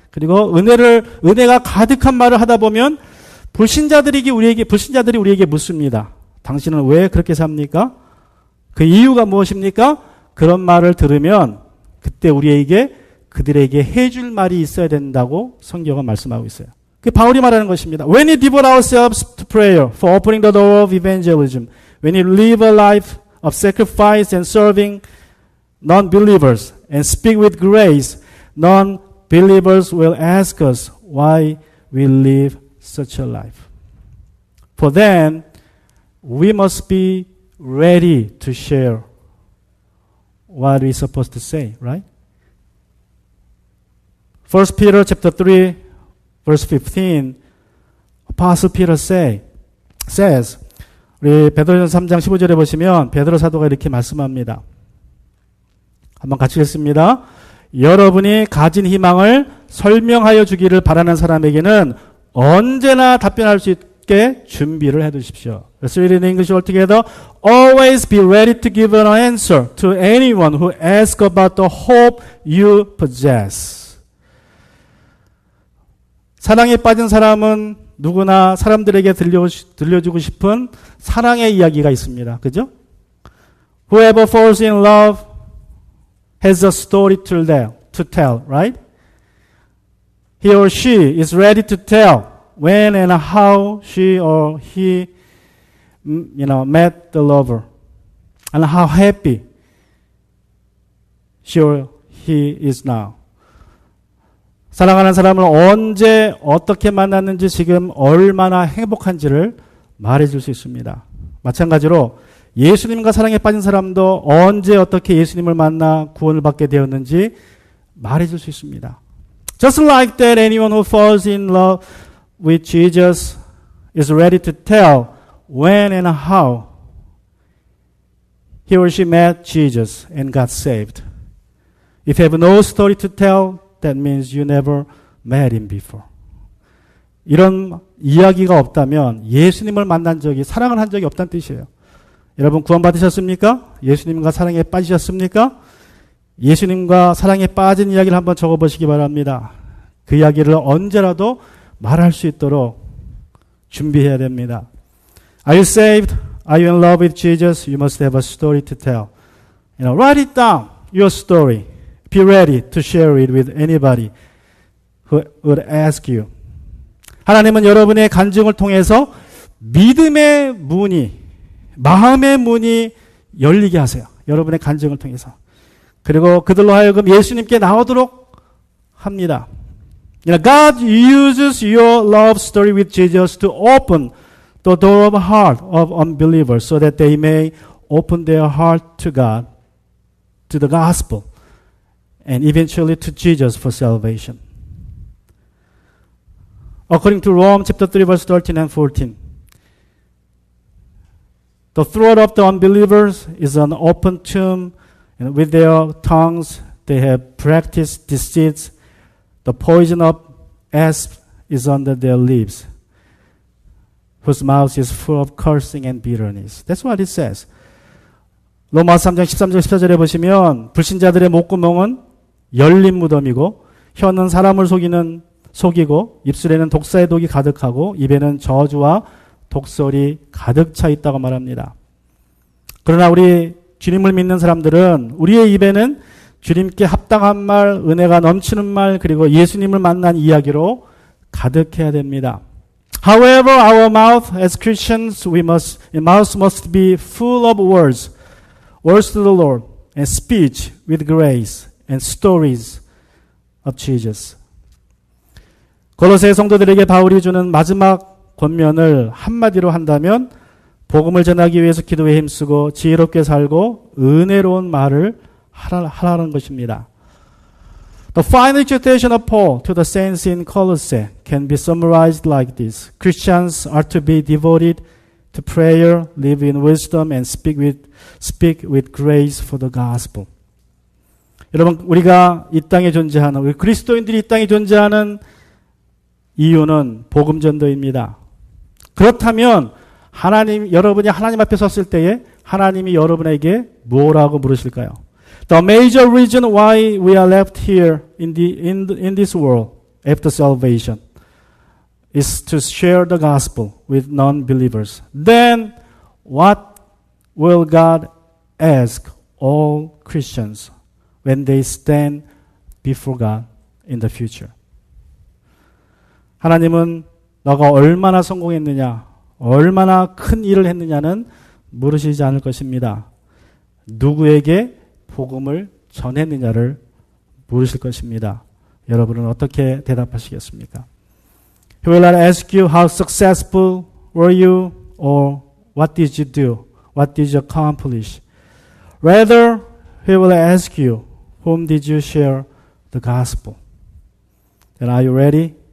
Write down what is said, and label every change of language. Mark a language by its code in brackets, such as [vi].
[ko] 그리고 은혜가 가득한 말을 하다 보면 불신자들이 우리에게 묻습니다. 당신은 왜 그렇게 삽니까? 그 이유가 무엇입니까? 그런 말을 들으면 그때 그들에게 해줄 말이 있어야 된다고 성경은 말씀하고 있어요. 그 바울이 말하는 것입니다. [en] When we devote ourselves to prayer for opening the door of evangelism, when we live a life of sacrifice and serving non-believers and speak with grace, non-believers will ask us why we live such a life. For then, we must be ready to share what we're supposed to say, right? 1 Peter chapter 3, verse 15, Apostle Peter say, [ko] says, 우리 베드로전서 3장 15절에 보시면 베드로 사도가 이렇게 말씀합니다. 한번 같이 읽겠습니다. 여러분이 가진 희망을 설명하여 주기를 바라는 사람에게는 언제나 답변할 수 있게 준비를 해 두십시오. [en] Let's read in English all together. Always be ready to give an answer to anyone who asks about the hope you possess. [ko] 사랑에 빠진 사람은 누구나 사람들에게 들려주고 싶은 사랑의 이야기가 있습니다. 그죠? [en] Whoever falls in love has a story to tell, right? He or she is ready to tell when and how she or he, met the lover, and how happy she or he is now. [ko] 사랑하는 사람을 언제 어떻게 만났는지 지금 얼마나 행복한지를 말해줄 수 있습니다. 마찬가지로 예수님과 사랑에 빠진 사람도 언제 어떻게 예수님을 만나 구원을 받게 되었는지 말해줄 수 있습니다. [en] Just like that, anyone who falls in love with Jesus is ready to tell when and how he or she met Jesus and got saved. If you have no story to tell, that means you never met him before. [ko] 이런 이야기가 없다면 예수님을 만난 적이, 사랑을 한 적이 없다는 뜻이에요. 여러분 구원 받으셨습니까? 예수님과 사랑에 빠지셨습니까? 예수님과 사랑에 빠진 이야기를 한번 적어보시기 바랍니다. 그 이야기를 언제라도 말할 수 있도록 준비해야 됩니다. [en] Are you saved? Are you in love with Jesus? You must have a story to tell. Write it down, your story. Be ready to share it with anybody who would ask you. [ko] 하나님은 여러분의 간증을 통해서 믿음의 문이, 마음의 문이 열리게 하세요. 여러분의 간증을 통해서. 그리고 그들로 하여금 예수님께 나오도록 합니다. [en] God uses your love story with Jesus to open the door of heart of unbelievers so that they may open their heart to God, to the gospel, and eventually to Jesus for salvation. According to Rome chapter 3 verse 13 and 14, the throat of the unbelievers is an open tomb, and with their tongues they have practiced deceits. The poison of asp is under their lips, whose mouth is full of cursing and bitterness. That's what it says. [ko] 로마서 3장 13절 14절에 보시면 불신자들의 목구멍은 열린 무덤이고 혀는 사람을 속이고 입술에는 독사의 독이 가득하고 입에는 저주와 독설이 가득 차 있다고 말합니다. 그러나 우리 주님을 믿는 사람들은 우리의 입에는 주님께 합당한 말, 은혜가 넘치는 말, 그리고 예수님을 만난 이야기로 가득해야 됩니다. [en] However, our mouth as Christians, mouth must be full of words to the Lord, and speech with grace, and stories of Jesus. [ko] 골로새 성도들에게 바울이 주는 마지막 권면을 한마디로 한다면 복음을 전하기 위해서 기도에 힘쓰고 지혜롭게 살고 은혜로운 말을 하라는 것입니다. [en] The final exhortation of Paul to the saints in Colossae can be summarized like this. Christians are to be devoted to prayer, live in wisdom, and speak with grace for the gospel. [ko] 여러분, 우리가 이 땅에 존재하는, 우리 그리스도인들이 이 땅에 존재하는 이유는 복음 전도입니다. 그렇다면 여러분이 하나님 앞에 섰을 때에 하나님이 여러분에게 뭐라고 물으실까요? [en] The major reason why we are left here in this world after salvation is to share the gospel with non-believers. Then what will God ask all Christians when they stand before God in the future? [ko] 하나님은 너가 얼마나 성공했느냐, 얼마나 큰 일을 했느냐는 물으시지 않을 것입니다. 누구에게 복음을 전했느냐를 물으실 것입니다. 여러분은 어떻게 대답하시겠습니까? [en] He will not ask you how successful were you or what did you do, what did you accomplish. Rather, he will ask you, whom did you share the gospel? And are you ready to answer that question? What did you say?